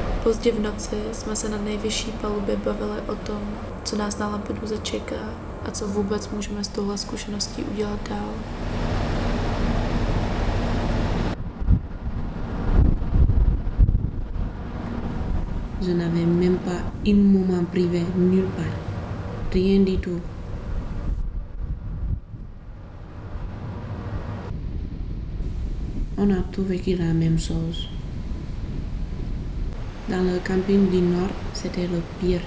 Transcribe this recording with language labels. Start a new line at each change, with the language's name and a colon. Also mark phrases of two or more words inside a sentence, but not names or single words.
Czech: Pozdě v noci jsme se na nejvyšší palubě bavili o tom, co nás na Lampeduze čeká a co vůbec můžeme s touhle zkušeností udělat dál.
French: Je n'avais même pas un moment privé nulle part. Rien du tout. On a tout vécu la même chose. Dans le camping du Nord, c'était le pire.